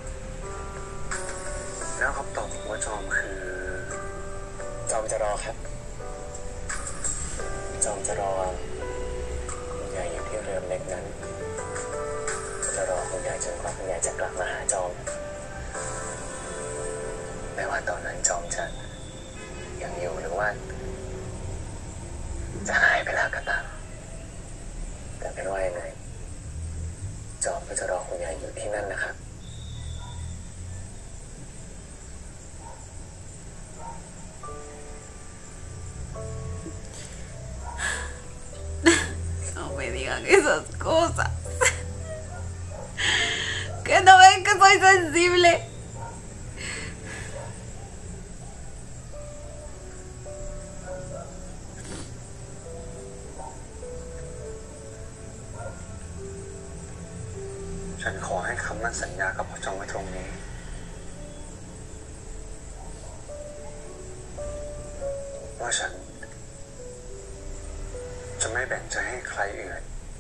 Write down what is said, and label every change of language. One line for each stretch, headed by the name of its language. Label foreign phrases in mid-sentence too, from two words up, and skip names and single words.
Thai: แล้วคำตอบของว่าจอมคือจอมจะรอครับ จอมจะรอคุณใหญ่อยู่ที่เรือเล็กนั้นจะรอคุณใหญ่จนกว่าคุณใหญ่จะกลับมาหาจอม ไม่ว่าตอนนั้นจอมจะยังอยู่หรือว่าจะหายไปแล้วก็ตามแต่เป็นว่ายังไงจอมก็จะรอคุณใหญ่อยู่ที่นั่นนะครับ
Spanish: No me digan esas cosas. Que no ven que soy sensible.
Thai: ฉันขอให้คำมั่นสัญญากับพ่อจอมไว้ตรงนี้ว่าฉันจะไม่แบ่งใจให้ใครอื่น